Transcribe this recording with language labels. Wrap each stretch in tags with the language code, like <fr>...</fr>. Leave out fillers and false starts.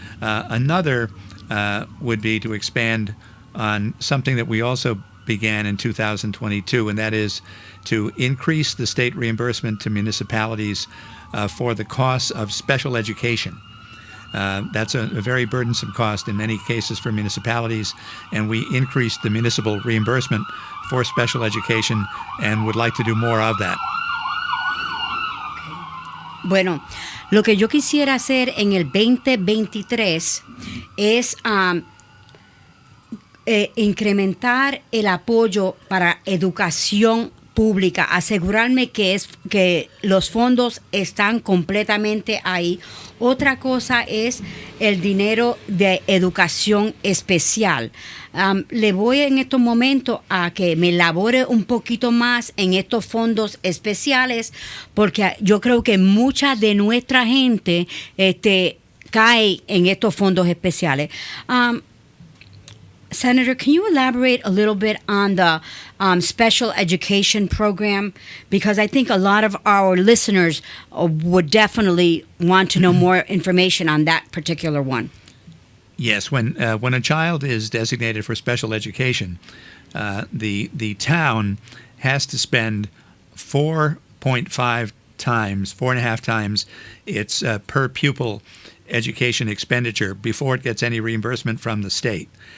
<en>Another would be to expand on something that we also began in 2022, and that is to increase the state reimbursement to municipalities for the costs of special education. That's a very burdensome cost in many cases for municipalities, and we increased the municipal reimbursement for special education and would like to do more of that.</en> <es>Bueno, lo que yo quisiera hacer en el 2023 es incrementar el apoyo para educación pública, asegurarme que los fondos están completamente ahí. Otra cosa es el dinero de educación especial. Le voy en estos momentos a que me elabore un poquito más en estos fondos especiales, porque yo creo que mucha de nuestra gente cae en estos fondos especiales.</es> <en>Senator, can you elaborate a little bit on the special education program? Because I think a lot of our listeners would definitely want to know more information on that particular one. Yes, when a child is designated for special education, the town has to spend 4.5 times, 4.5 times its per pupil education expenditure before it gets any reimbursement from the state.</en>